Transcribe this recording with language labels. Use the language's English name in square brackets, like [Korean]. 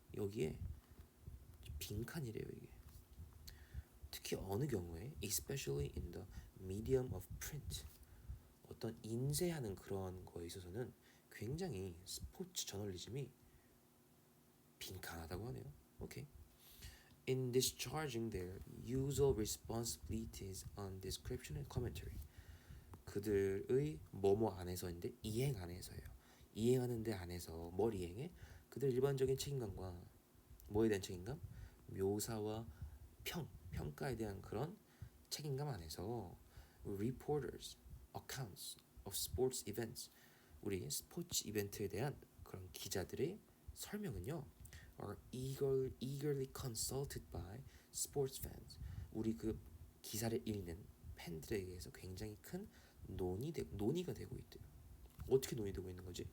[Korean] 여기에 빈칸이래요, 이게. 특히 어느 경우에 especially in the medium of print, 어떤 인쇄하는 그런 거에 있어서는 굉장히 스포츠 저널리즘이 빈칸하다고 하네요. 오케이. [English] In discharging their usual responsibilities on description and commentary, 그들의 뭐뭐 안에서인데 이행 안에서예요. [Korean] 이행하는 데 안에서 뭘 이행해? 그들 일반적인 책임감과 뭐에 대한 책임감? 묘사와 평가에 대한 그런 책임감 안에서 reporters, accounts of sports events, 우리 스포츠 이벤트에 대한 그런 기자들의 설명은요, are eagerly consulted by sports fans, 우리 그 기사를 읽는 팬들에게서 굉장히 큰 논의가 되고 있대요. 어떻게 논의되고 있는 거지?